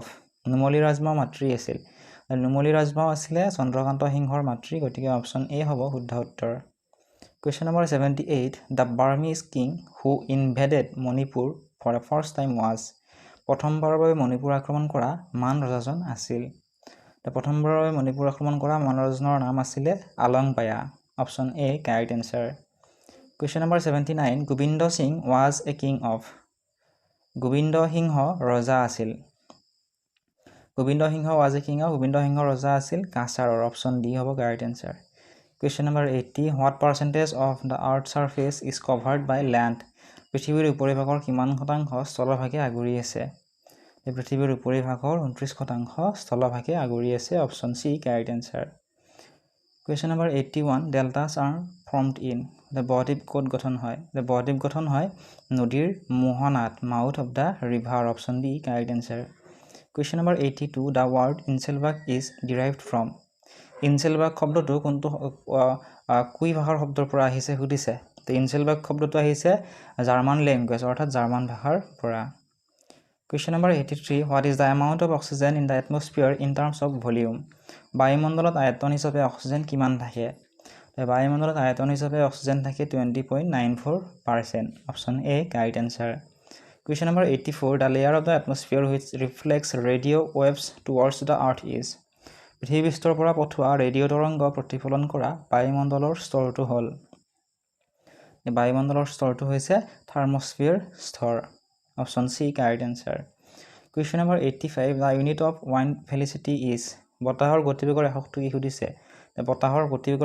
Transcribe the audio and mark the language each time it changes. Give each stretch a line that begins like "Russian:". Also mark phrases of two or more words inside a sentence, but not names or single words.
Assamese: নুমলী ৰাজমাও মাতৃ আছিল। নুমলী ৰাজমাও আছিলে চন্দ্ৰকান্ত সিংহৰ মাতৃ, গতিকে
English: option A
Assamese: হ'ব শুদ্ধ উত্তৰ।
English: Question number 78. The Burmese king who invaded Manipur for the first time was?
Assamese: প্ৰথমবাৰৰ বাবে মণিপুৰ আক্ৰমণ কৰা মান ৰজাজন আছিল। প্ৰথমবাৰৰ বাবে মণিপুৰ আক্ৰমণ কৰা মান ৰজাজনৰ নাম আছিলে আলংবায়া,
English: option A correct answer. Question number 79. গোবিন্দ সিং was a king of?
Assamese: গোবিন্দ সিংহ ৰজা আছিল। গোবিন্দ সিংহ
English: was a king of?
Assamese: গোবিন্দ সিংহ ৰজা আছিল কাছাৰৰ,
English: option D
Assamese: হ'ব
English: correct answer. Question number 80. What percentage of the earth's surface is covered by land?
Assamese: পৃথিৱীৰ উপৰিভাগৰ কিমান শতাংশ স্থলভাগে আগুৰি আছে? পৃথিৱীৰ উপৰিভাগৰ 29% স্থলভাগে আগুৰি আছে,
English: option C correct answer. Question number 81. Deltas are formed in?
Assamese: বদ্বীপ ক'ত গঠন হয়? বদ্বীপ গঠন হয় নদীৰ মোহনাত,
English: mouth of the river, option D correct answer. Question number 82. The word ইনচেলবাগ is derived from?
Assamese: ইনচেলবাগ শব্দটো কোনটো কুই ভাষাৰ শব্দৰ পৰা আহিছে সুধিছে। ইনচেলবাগ শব্দটো আহিছে
English: German language
Assamese: অৰ্থাৎ জাৰ্মান ভাষাৰ পৰা।
English: Question number 83. What is the amount of oxygen in the atmosphere in terms of volume?
Assamese: বায়ুমণ্ডলত আয়তন হিচাপে অক্সিজেন কিমান থাকে? বায়ুমণ্ডলত আয়তন হিচাপে অক্সিজেন থাকে 20.94%,
English: option A correct answer. Question number 84. The layer of the atmosphere which reflects radio waves towards the earth is?
Assamese: পৃথিৱীপৃষ্ঠৰ পৰা পঠোৱা ৰেডিঅ' তৰংগ প্ৰতিফলন কৰা বায়ুমণ্ডলৰ স্তৰটো হ'ল বায়ুমণ্ডলৰ স্তৰটো হৈছে থাৰ্মস্ফিয়াৰ স্তৰ
English: option C correct answer question number 85 the unit of wind velocity is
Assamese: বতাহৰ গতিবেগৰ এককটো কি সুধিছে বতাহৰ গতিবেগৰ